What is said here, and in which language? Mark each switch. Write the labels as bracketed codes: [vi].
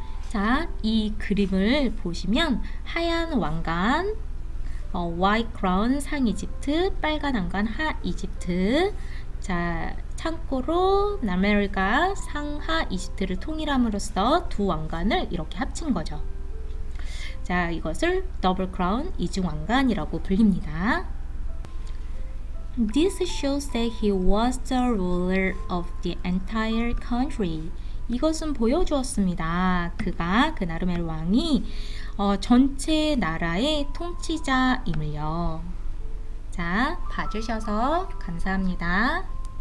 [ko] 자, 이 그림을 보시면 하얀 왕관, white crown 상이집트, 빨간 왕관 하이집트. 자, 참고로 남아메리카 상하 이집트를 통일함으로써 두 왕관을 이렇게 합친 거죠. 자, 이것을 더블 크라운 이중 왕관이라고 불립니다. [en] This shows that he was the ruler of the entire country. [ko] 이것은 보여주었습니다. 그가 그 나르메르 왕이 전체 나라의 통치자임을요. 자, 봐주셔서 감사합니다.